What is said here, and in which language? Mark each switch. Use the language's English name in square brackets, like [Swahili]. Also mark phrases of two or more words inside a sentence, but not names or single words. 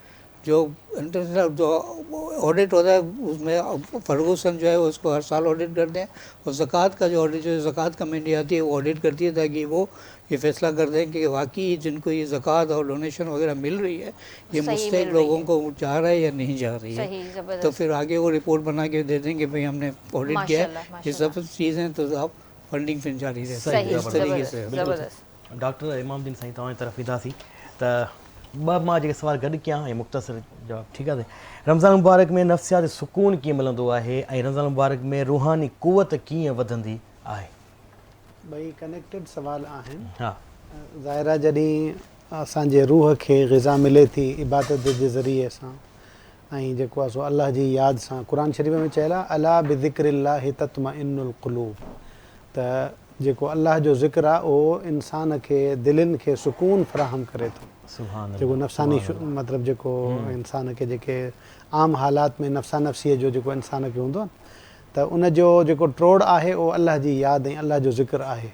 [Urdu] جو انٹرنیشنل جو آڈٹ ہوتا ہے اس میں فرگوسن جو ہے اس کو ہر سال آڈٹ کرتے ہیں، اور زکات کا جو آڈٹ جو زکات کمیٹی آتی ہے وہ آڈٹ کرتی ہے، تاکہ وہ یہ فیصلہ کر دیں کہ واقعی جن کو یہ زکات اور ڈونیشن وغیرہ مل رہی ہے یہ مستحق لوگوں کو جا رہا ہے یا نہیں جا رہی ہے. تو پھر آگے وہ رپورٹ بنا کے دے دیں کہ بھائی ہم نے آڈٹ کیا ہے، یہ سب چیزیں، تو آپ فنڈنگ پھر جاری رہتی ہے اس طریقے سے. [Sindhi] डॉक्टर इमामुद्दीन साईं तव्हां जी तरफ़ ईंदासीं त ॿ मां जेके सवाल गॾु कयां ऐं मुख़्तसिर जवाब, ठीकु आहे। रमज़ान मुबारक में नफ़्सियाती सुकून कीअं मिलंदो आहे ऐं रमज़ान मुबारक में रूहानी क़ुवत कीअं वधंदी आहे? ॿई कनेक्टेड सवाल आहिनि। हा, ज़ाहिर आहे जॾहिं असांजे रूह खे ग़िज़ा मिले थी इबादत जे ज़रिए सां ऐं जेको आहे सो अलाह जी यादि सां, क़ुर शरीफ़ में चयल आहे [Arabic] ألا بذكر الله تطمئن القلوب, [Sindhi] त जेको अलाह जो ज़िक्र आहे उहो इंसान खे दिलनि खे सुकून फ़राहम करे थो। जेको नफ़्सानी मतिलबु जेको इंसान खे जेके आम हालात में नफ़्सा नफ़्सीअ जो जेको इंसान खे हूंदो आहे त उनजो जेको ट्रोड़ आहे उहो अलाह जी यादि ऐं अलाह जो ज़िक्र आहे।